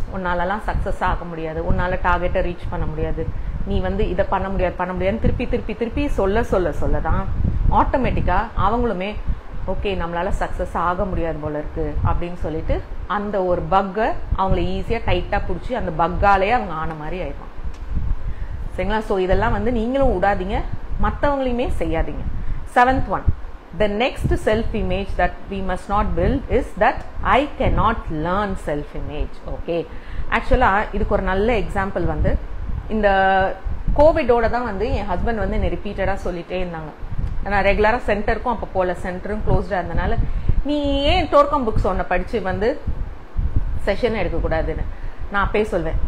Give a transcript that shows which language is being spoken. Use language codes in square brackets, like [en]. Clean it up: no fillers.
[ta] உன்னாலலாம் success ஆக முடியாது, உன்னால டார்கெட்டை ரீச் பண்ண முடியாது, நீ வந்து இதை பண்ண முடியாதுன்னு திருப்பி திருப்பி திருப்பி சொல்லதான் ஆட்டோமேட்டிக்கா அவங்களுமே ஓகே நம்மளால சக்சஸ் ஆக முடியாது போல இருக்கு அப்படின்னு சொல்லிட்டு அந்த ஒரு பக்கை அவங்கள ஈஸியா டைட்டா பிடிச்சி அந்த பக்காலே அவங்க ஆன மாதிரி ஆயிடும். சரிங்களா? ஸோ இதெல்லாம் வந்து நீங்களும் விடாதீங்க, மற்றவங்களையுமே செய்யாதீங்க. [en] 7th one, the next self image that we must not build is that I cannot learn self image. [ta] Okay, ஆக்சுவலா இதுக்கு ஒரு நல்ல எக்ஸாம்பிள் வந்து இந்த கோவிடோட தான் வந்து என் ஹஸ்பண்ட் வந்து என்ன ரிப்பீட்டடா சொல்லிட்டே இருந்தாங்க. நான் ரெகுலரா சென்டருக்கும் அப்போ போல, சென்டரும் க்ளோஸ்டா இருந்தனால நீ ஏன் டோர்க்கம் புக்ஸ் ஒன்ன படிச்சு வந்து செஷன் எடுக்கக்கூடாதுன்னு நான் அப்பயே சொல்வேன்.